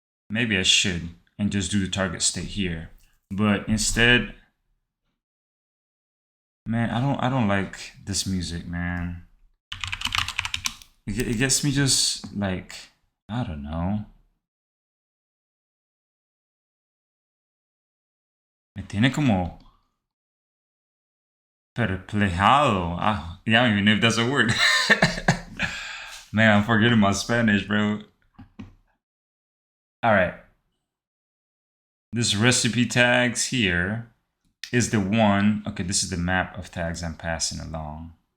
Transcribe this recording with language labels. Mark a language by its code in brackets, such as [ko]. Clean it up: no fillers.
[en] Maybe I should and just do the target state here. But instead, man, I don't like this music, man. It gets me just like, I don't know. [es] Me tiene como perplejado. [en] I don't even know if that's a word. Man, I'm forgetting my Spanish, bro. All right. This recipe tags here is the one. Okay, this is the map of tags I'm passing along.